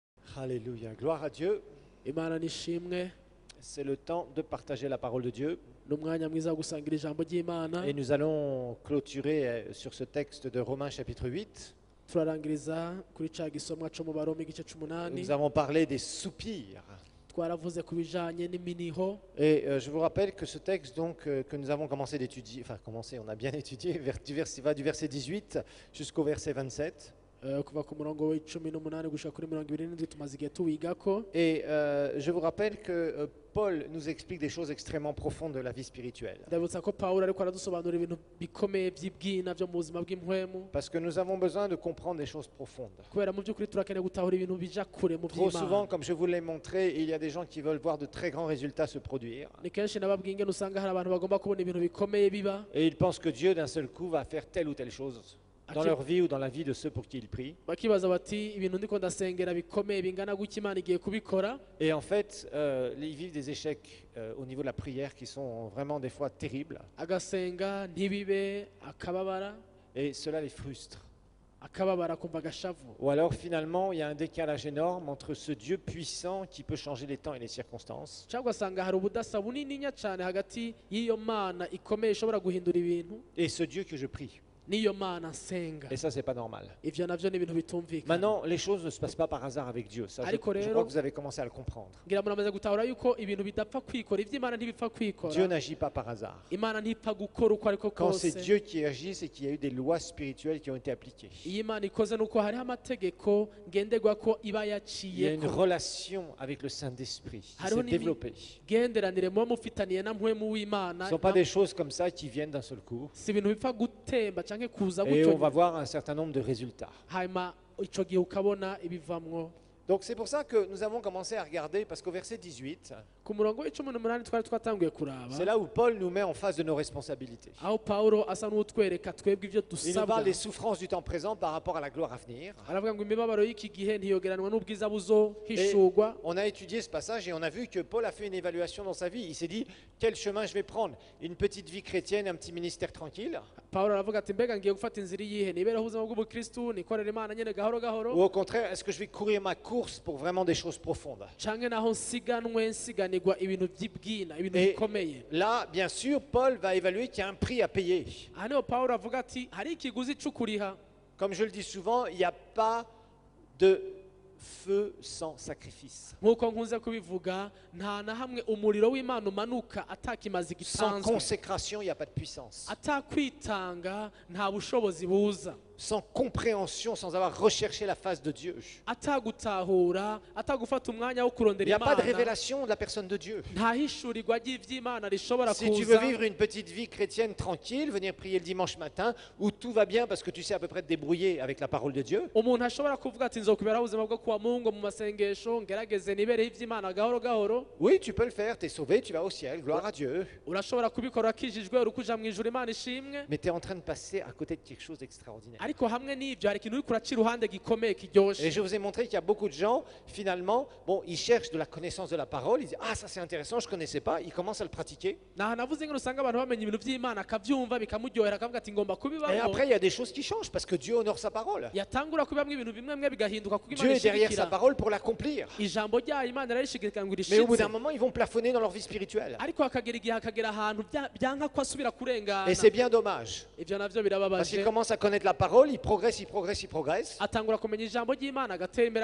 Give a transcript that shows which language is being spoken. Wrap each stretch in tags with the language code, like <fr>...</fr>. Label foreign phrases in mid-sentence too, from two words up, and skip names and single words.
<fr>Alléluia, gloire à Dieu.</fr> <rn>Imana nishimwe</rn> <fr>C'est le temps de partager la parole de Dieu.</fr> <rn>n'umwanya mwiza wo gusangira ijambo ry'Imana.</rn> <fr>Et nous allons clôturer sur ce texte de Romains chapitre 8.</fr> <rn>Turarangiriza kuri ca gisomwa co mu Baroma igice c'umunani.</rn> <fr>Nous avons parlé des soupirs.</fr> <rn>Twaravuze ku bijanye n'iminiho.</rn> <fr>Et je vous rappelle que ce texte donc, que nous avons commencé d'étudier, enfin commencé, on a bien étudié, va du verset 18 jusqu'au verset 27.</fr> <rn>Kuva ku murongo w'icumi n'umunani gushika kuri 27 tumaze igihe tuwigako.</rn> <fr>Et je vous rappelle que Paul nous explique des choses extrêmement profondes de la vie spirituelle.</fr> <rn>Ndabutsa ko Pawulo ariko aradusobanurira ibintu bikomeye by'ibwina byo mu buzima bw'impwemu.</rn> <fr>Parce que nous avons besoin de comprendre des choses profondes.</fr> <rn>Kubera mu by'ukuri turakeneye gutahura ibintu bija kure mu</rn> <fr>Trop souvent,</fr> <rn>by'Imana.</rn> <fr>comme je vous l'ai montré, il y a des gens qui veulent voir de très grands résultats se produire.</fr> <rn>Ni kenshi nababwiye ingene usanga hari abantu bagomba kubona ibintu bikomeye biba.</rn> <fr>Et ils pensent que Dieu, d'un seul coup, va faire telle ou telle chose dans leur vie ou dans la vie de ceux pour qui ils prient.</fr> <rn>Bakibaza bati ibintu ndiko ndasengera bikomeye bingana gutya Imana igiye kubikora.</rn> <fr>Et en fait, ils vivent des échecs au niveau de la prière qui sont vraiment des fois terribles.</fr> <rn>Agasenga ntibibe akababara</rn> <fr>Et cela les frustre.</fr> <rn>akababara kumva agashavu.</rn> <fr>Ou alors finalement, il y a un décalage énorme entre ce Dieu puissant qui peut changer les temps et les circonstances</fr> <rn>Cyangwa ugasanga hari ubudasa bunininya cyane hagati y'iyo Mana ikomeye ishobora guhindura ibintu</rn> <fr>et ce Dieu que je prie.</fr> <rn>n'iyo Mana nsenga.</rn> <fr>Et ça, c'est pas normal.</fr> <rn>Ivyo navyo ni ibintu bitumvikana.</rn> <fr>Maintenant, les choses ne se passent pas par hasard avec Dieu. Ça, je crois que vous avez commencé à le comprendre.</fr> <rn>Ngira muramaze gutahura yuko ibintu bidapfa kwikora ivy'Imana ntibipfa</rn> <fr>Dieu</fr> <rn>kwikora.</rn> <fr>n'agit pas par hasard.</fr> <rn>Imana ntipfa gukora uko ariko</rn> <fr>Quand c'est</fr> <rn>kose.</rn> <fr>Dieu qui agit, c'est qu'il y a eu des lois spirituelles qui ont été appliquées.</fr> <rn>Iyo Imana ikoze nuko hariho amategeko ngenderwako iba</rn> <fr>Il y a une</fr> <rn>yaciyeko.</rn> <fr>relation avec le Saint-Esprit qui</fr> <rn>Hariho</rn> <fr>s'est développée.</fr> <rn>n'imigenderanire muba mufitaniye na mpwemu</rn> <fr>Ce</fr> <rn>w'Imana.</rn> <fr>ne sont pas des choses comme ça qui viennent d'un seul coup.</fr> <rn>Si ibintu bipfa gutemba canke kuza</rn> <fr>Et on</fr> <rn>gutyo</rn> <fr>va voir un certain nombre de résultats.</fr> <rn>hanyuma ico gihe ukabona ibivamwo.</rn> <fr>Donc c'est pour ça que nous avons commencé à regarder, parce qu'au verset 18,</fr> <rn>Ku murongo w'icumi n'umunani twari twatanguye kuraba</rn> <fr>c'est là où Paul nous met en face de nos responsabilités.</fr> <rn>aho Pawulo asa n'utwereka twebwe ivyo</rn> <fr>Il nous</fr> <rn>dusabwa.</rn> <fr>parle des souffrances du temps présent par rapport à la gloire à venir.</fr> <rn>Aravuga ngo imibabaro y'iki gihe ntiyogeranwa n'ubwiza buzohishurwa.</rn> <fr>On a étudié ce passage et on a vu que Paul a fait une évaluation dans sa vie. Il s'est dit, quel chemin je vais prendre? Une petite vie chrétienne, un petit ministère tranquille?</fr> <rn>Pawulo aravuga ati mbega ngiye gufata inzira iyihe nibereho ubuzima bw'ubukristu nikorera Imana nyene gahoro</rn> <fr>Ou</fr> <rn>gahoro</rn> <fr>au contraire, est-ce que je vais courir ma course pour vraiment des choses profondes?</fr> <rn>canke naho nsiganirwa ibintu vy'ibwina ibintu</rn> <fr>Et</fr> <rn>bikomeye.</rn> <fr>là, bien sûr, Paul va évaluer qu'il y a un prix à payer.</fr> <rn>Aha niho Pawulo avuga ati hari ikiguzi c'ukuriha.</rn> <fr>Comme je le dis souvent, il n'y a pas de feu sans sacrifice.</fr> <rn>Nk'uko nkunze kubivuga nta na hamwe umuriro w'Imana umanuka atakimazi</rn> <fr>Sans</fr> <rn>gitanzwe.</rn> <fr>consécration, il n'y a pas de puissance.</fr> <rn>Atakwitanga nta bushobozi buza.</rn> <fr>Sans compréhension, sans avoir recherché la face de Dieu.</fr> <rn>Atagutahura atagufata umwanya wo</rn> <fr>Il</fr> <rn>kurondera</rn> <fr>n'y a pas de</fr> <rn>Imana</rn> <fr>révélation de la personne de Dieu.</fr> <rn>nta hishurirwa ry'ivy'Imana rishobora</rn> <fr>Si tu veux</fr> <rn>kuza.</rn> <fr>vivre une petite vie chrétienne tranquille, venir prier le dimanche matin, où tout va bien parce que tu sais à peu près te débrouiller avec la parole de Dieu,</fr> <rn>Umuntu ashobora kuvuga ati nzokuberaho ubuzima bwo kuwa Mungu mu masengesho ngerageze nibereho ivy'Imana gahoro gahoro.</rn> <fr>oui, tu peux le faire, tu es sauvé, tu vas au ciel, gloire à Dieu.</fr> <rn>Urashobora kubikora akijijwe uri kuja mu ijuru Imana ishimwe.</rn> <fr>Mais tu es en train de passer à côté de quelque chose d'extraordinaire.</fr> <rn>Ariko hamwe n'ivyo hari ikintu uri kuraca iruhande gikomeye kiryoshe.</rn> <fr>Et je vous ai montré qu'il y a beaucoup de gens, finalement, bon, ils cherchent de la connaissance de la parole, ils disent, ah ça c'est intéressant, je ne connaissais pas, ils commencent à le pratiquer.</fr> <rn>Naha navuze ngo usanga abantu bamenya ibintu vy'Imana akavyumva bikamuryohera akavuga ati ngomba</rn> <fr>Et</fr> <rn>kubibamo.</rn> <fr>après, il y a des choses qui changent parce que Dieu honore sa parole.</fr> <rn>Yatangura kubibamwo ibintu bimwe bimwe bigahinduka kuko</rn> <fr>Dieu</fr> <rn>Imana</rn> <fr>est derrière sa</fr> <rn>ishigikira.</rn> <fr>parole pour l'accomplir.</fr> <rn>Ijambo ryayo Imana irarishigikira ngo</rn> <fr>Mais au bout</fr> <rn>irishitse.</rn> <fr>d'un moment, ils vont plafonner dans leur vie spirituelle.</fr> <rn>Ariko hakagera igihe hakagera ahantu byanka ko asubira kurengana.</rn> <fr>Et c'est bien dommage.</fr> <rn>Ivyo navyo</rn> <fr>Parce qu'ils</fr> <rn>birababaje.</rn> <fr>commencent à connaître la parole, ils progressent, ils progressent, ils progressent.</fr> <rn>Atangura kumenya ijambo ry'Imana agatera imbere</rn>